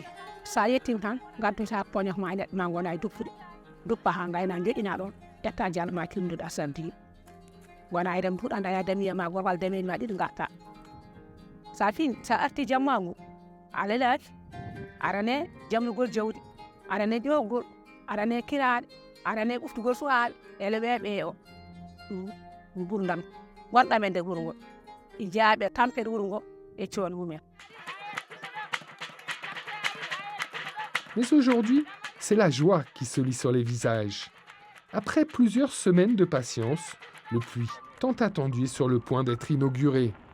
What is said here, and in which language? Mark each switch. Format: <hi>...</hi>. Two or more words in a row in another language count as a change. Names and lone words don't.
<ff>sa yettima tan gaddoyta poñok ma e leɗɗe ma gona e duppude duppa ha gayna joƴƴina ɗon ƴetta jala ma kimdude a sardi gona e rem puɗɗa daya damiya ma gorwal dameni ma ɗiɗi gatta sa fini sa arti jamma ngu ala laafi arane jamnugol jawdi arane ƴowgol arane kiraɗe arane ɓuftugol suwaɓe ele weeɓe o gurdam gonɗam e nder wuro ngo jaaɓe tampere wuro ngo e coon mumen.</ff> <fr>Mais aujourd'hui, c'est la joie qui se lit sur les visages. Après plusieurs semaines de patience, le puits tant attendu est sur le point d'être inauguré.</fr>